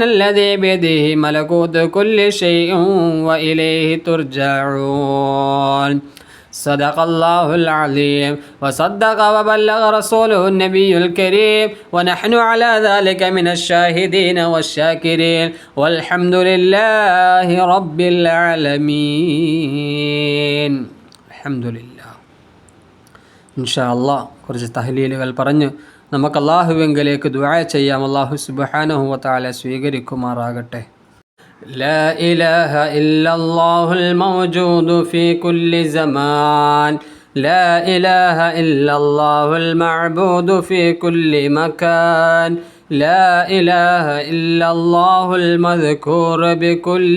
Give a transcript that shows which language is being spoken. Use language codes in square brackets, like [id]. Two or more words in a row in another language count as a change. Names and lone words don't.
[ar] الذي بيده ملكوت كل شيء وإليه ترجعون صدق الله العظيم وصدق وبلغ رسوله النبي الكريم ونحن على ذلك من الشاهدين والشاكرين والحمد لله رب العالمين الحمد لله إن شاء الله [ml] കുറച്ച് തഹ്ലീലുകൾ പറഞ്ഞ് നമുക്ക് അല്ലാഹുവിങ്കലേക്ക് ദുആ ചെയ്യാം. [ar] الله سبحانه وتعالى [ml] സ്വീകരിക്കുമാറാകട്ടെ. [ar] لا إله إلا الله الموجود في كل زمان لا إله إلا الله المعبود في كل مكان لا إله إلا الله المذكور بكل